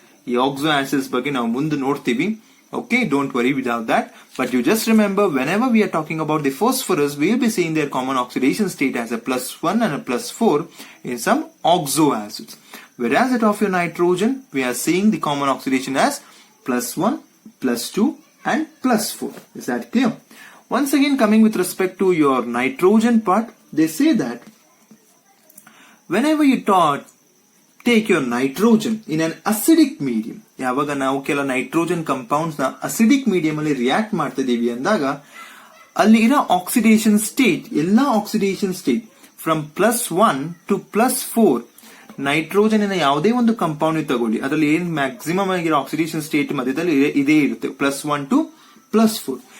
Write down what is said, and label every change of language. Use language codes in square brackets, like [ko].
[kn] ಈ oxo acids ಬಗ್ಗೆ ನಾವು ಮುಂದೆ ನೋಡ್ತೀವಿ. [en] Okay, don't worry without that. But you just remember, whenever we are talking about the phosphorus, we will be seeing their common oxidation state as a +1 and a +4 in some oxo acids. Whereas that of your nitrogen, we are seeing the common oxidation as +1, +2 and +4. Is that clear? Once again, coming with respect to your nitrogen part, they say that whenever you take your nitrogen in an acidic medium, [kn] ಯಾವಾಗ ನಾವು ಕೆಲ nitrogen compounds ನ acidic medium ಅಲ್ಲಿ react ಮಾಡ್ತಿದೀವಿ ಅಂದಾಗ ಅಲ್ಲಿ ಇರೋ oxidation state, ಎಲ್ಲಾ oxidation state from +1 to +4, nitrogen ಯಾವುದೇ ಒಂದು ಕಾಂಪೌಂಡ್ ತಗೊಳ್ಳಿ, ಅದರಲ್ಲಿ ಏನ್ ಮ್ಯಾಕ್ಸಿಮಮ್ ಆಗಿರೋ ಆಕ್ಸಿಡೇಷನ್ ಸ್ಟೇಟ್ ಮಧ್ಯದಲ್ಲಿ ಇದೇ ಇರುತ್ತೆ, +1 to +4.